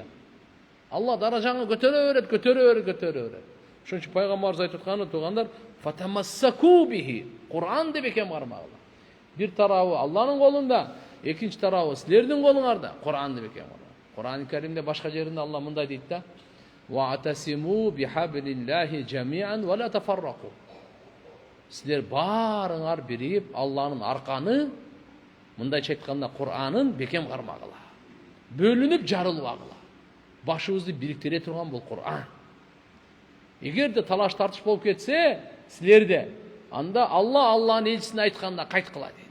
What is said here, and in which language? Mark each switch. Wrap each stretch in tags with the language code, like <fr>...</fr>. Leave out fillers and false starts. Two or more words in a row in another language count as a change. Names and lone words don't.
<ky>Алла даражаңы көтөрө берет. Ошон үчүн пайгамбарыбыз айтып атканы туугандар,</ky> <ar>فتمسكوا به.</ar> <ky>Кур'анды бекем кармагыла. Бир тарабы Алланын колунда, экинчи тарабы силердин колуңарда. Кур'анды бекем кармагыла. Кур'ан-ы Каримде башка жеринде Алла мындай дейт да:</ky> <ar>"واعتصموا بحبل الله جميعا ولا تفرقوا."</ar> <ky>Силер барыңар бирип Алланын арканы, мындайча айтканда Кур'анын бекем кармагыла. Бөлүнүп жарылбагыла. Башыбызды бириктире турган бул Кур'ан. Эгерде талаш тартыш болуп кетсе, силерде, анда Алланын элчисине айтканда кайткыла дейт.</ky>